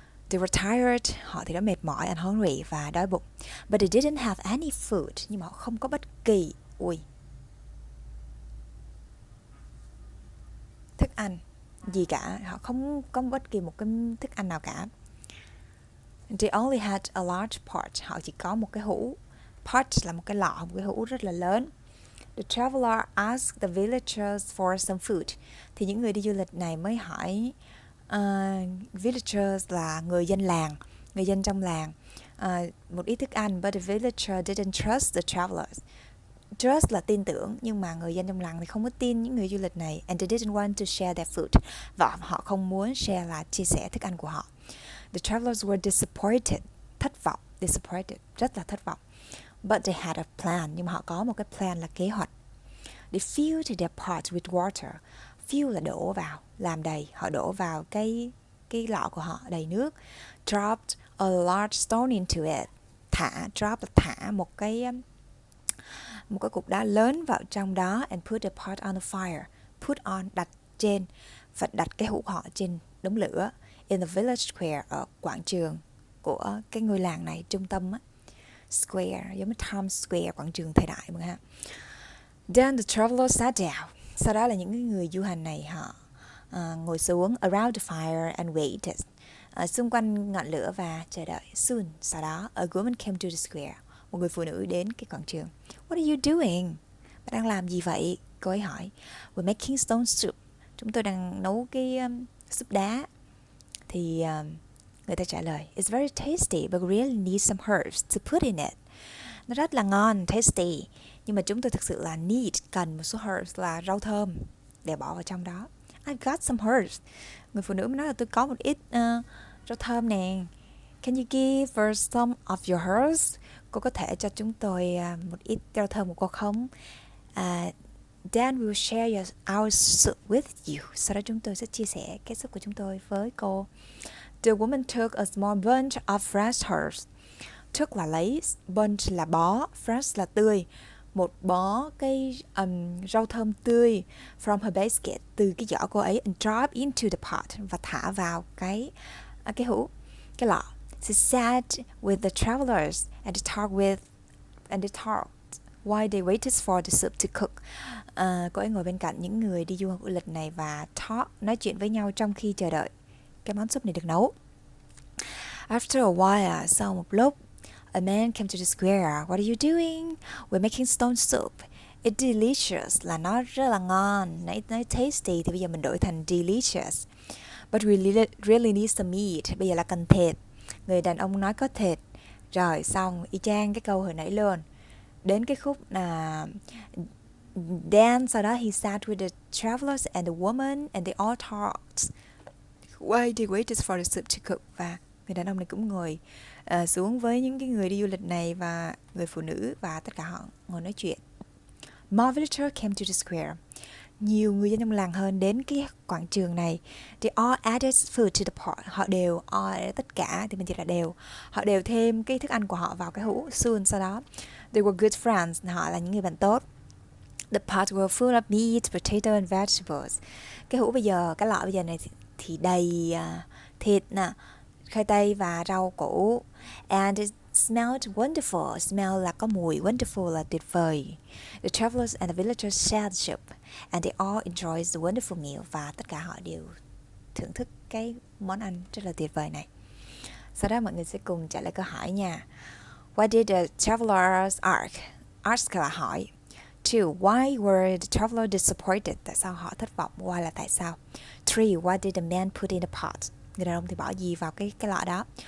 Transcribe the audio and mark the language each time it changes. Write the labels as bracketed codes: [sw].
[en] They were tired, [vi] họ thì đã mệt mỏi [en] and hungry [vi] và đói bụng. [en] But they didn't have any food, [vi] nhưng mà họ không có bất kỳ thức ăn gì cả. Họ không có bất kỳ một cái thức ăn nào cả. [en] They only had a large pot, [vi] họ chỉ có một cái hũ. Pot là một cái lọ, một cái hũ rất là lớn. [en] The traveler asked the villagers for some food. [vi] Thì những người đi du lịch này mới hỏi villagers là người dân làng, người dân trong làng, một ít thức ăn. [en] But the villager didn't trust the travelers. [vi] Trust là tin tưởng, nhưng mà người dân trong làng thì không có tin những người du lịch này. [en] And they didn't want to share their food. [vi] Và họ không muốn share là chia sẻ thức ăn của họ. [en] The travelers were disappointed, [vi] thất vọng. Disappointed, rất là thất vọng. [en] But they had a plan. [vi] Nhưng mà họ có một cái plan là kế hoạch. [en] They filled their pot with water. [vi] Fill là đổ vào, làm đầy. Họ đổ vào cái lọ của họ đầy nước. [en] Dropped a large stone into it. [vi] Drop là thả một cái cục đá lớn vào trong đó. [en] And put the pot on the fire. [vi] Put on, đặt trên, và đặt cái hũ của họ trên đống lửa. [en] In the village square, [vi] ở quảng trường của cái ngôi làng này, trung tâm á. Square, giống như Times Square, quảng trường thời đại mọi người ha. [en] Then the travelers sat down. [vi] Sau đó là những người du hành này họ ngồi xuống [en] around the fire and waited. [vi] Xung quanh ngọn lửa và chờ đợi. Soon, sau đó, [en] a woman came to the square. [vi] Một người phụ nữ đến cái quảng trường. [en] What are you doing? [vi] Bạn đang làm gì vậy? Cô ấy hỏi. [en] We're making stone soup. [vi] Chúng tôi đang nấu cái súp đá. Thì người ta trả lời, [en] it's very tasty but we really need some herbs to put in it. [vi] Nó rất là ngon, tasty, nhưng mà chúng tôi thực sự là cần một số herbs là rau thơm để bỏ vào trong đó. [en] I've got some herbs. [vi] Người phụ nữ mới nói là tôi có một ít rau thơm nè. [en] Can you give us some of your herbs? [vi] Cô có thể cho chúng tôi một ít rau thơm của cô không? [en] Then we will share our soup with you. [vi] Sau đó chúng tôi sẽ chia sẻ cái súp của chúng tôi với cô. [en] The woman took a small bunch of fresh herbs. [vi] Took là lấy, bunch là bó, fresh là tươi. Một bó cái rau thơm tươi [en] from her basket, [vi] từ cái giỏ cô ấy, [en] and drop into the pot, [vi] và thả vào cái hũ, cái lọ. [en] She sat with the travelers and they talked while they waited for the soup to cook. [vi] Cô ấy ngồi bên cạnh những người đi du học du lịch này và nói chuyện với nhau trong khi chờ đợi cái món súp này được nấu. [en] After a while, [vi] sau một lúc, [en] a man came to the square. What are you doing? We're making stone soup. It's delicious, [vi] là nó rất là ngon. Nói tasty thì bây giờ mình đổi thành delicious. [en] But we really need some meat. [vi] Bây giờ là cần thịt. Người đàn ông nói có thịt. Rồi xong, y chang cái câu hồi nãy luôn. Đến cái khúc là [en] then [vi] sau đó [en] he sat with the travelers and the woman and they all talked while they waited for the soup to cook. [vi] Và người đàn ông này cũng ngồi xuống với những cái người đi du lịch này và người phụ nữ, và tất cả họ ngồi nói chuyện. [en] More villagers came to the square. [vi] Nhiều người dân trong làng hơn đến cái quảng trường này. [en] They all added food to the pot. [vi] Họ đều, tất cả thì mình chỉ là đều. Họ đều thêm cái thức ăn của họ vào cái hũ. Soon, sau đó. [en] They were good friends. [vi] Họ là những người bạn tốt. [en] The pot were full of meat, potato and vegetables. [vi] Cái hũ bây giờ, cái lọ bây giờ này thì đầy thịt nè, khoai tây và rau củ. [en] And it smelled wonderful. [vi] Smell là có mùi, wonderful là tuyệt vời. [en] The travelers and the villagers shared the soup, and they all enjoyed the wonderful meal. [vi] Và tất cả họ đều thưởng thức cái món ăn rất là tuyệt vời này. Sau đó mọi người sẽ cùng trả lời câu hỏi nha. [en] Why did the travelers ask? [vi] Ask là hỏi. [en] 2. Why were the travelers disappointed? [vi] Tại sao họ thất vọng? Why là tại sao? 3. [en] Why did the man put in the pot? [vi] Người đàn ông thì bỏ gì vào cái lọ đó?